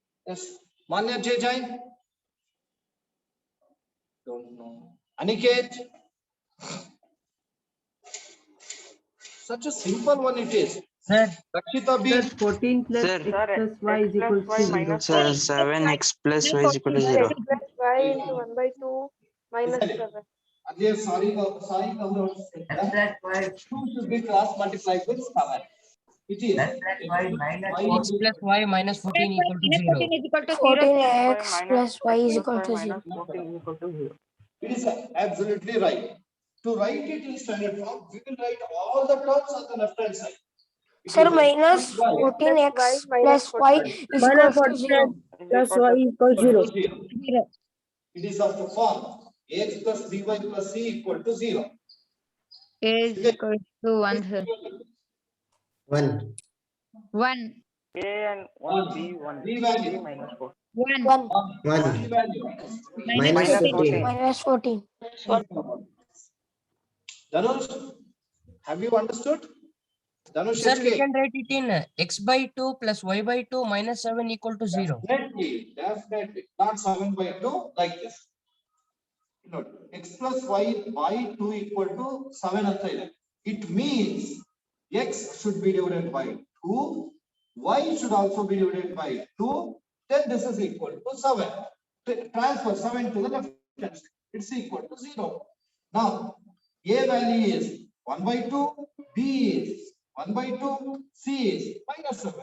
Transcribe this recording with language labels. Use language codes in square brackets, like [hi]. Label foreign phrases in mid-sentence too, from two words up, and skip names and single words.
[en] Yes. Manya J. Jain? Don't know. Aniket? Such a simple one it is. Sir, Rakshita B. 14 plus Sir. x plus y is X equal plus to y 0. minus Sir, 14. 7x plus y is equal to 0. Plus y into 1 by 2 minus 7. Again, sorry, two should be cross multiplied with 7. It is x plus y minus 14 equal to 0. is equal to 0. 14x plus y is equal to 0. minus 14 is equal to 0. It is absolutely right. To write it in standard form, we will write all the terms on the left hand side. It Sir, is minus y 14x minus plus y is Minus equal to 0. 14 plus y equals 0. 0. It is of the form x plus by plus c equal to 0. A is equal to 1, sir. 1. 1. A and 1, B, 1. Three B value. minus 4. 1. 1 Three 1. value. Minus 14. minus 14. Dhanush, have you understood? Dhanush, Sir, we HK. can write it in x by 2 plus y by 2 minus 7 equal to 0. Definitely. Not 7 by 2 like this. Note, x plus y by 2 equal to 7 [kn] ಅಂತ ಇದೆ. [en] It means x should be divided by 2, y should also be divided by 2, then this is equal to 7. Transfer 7 to the left hand side. It's equal to 0. Now, a value is 1 by 2, b is 1 by 2, c is minus 7.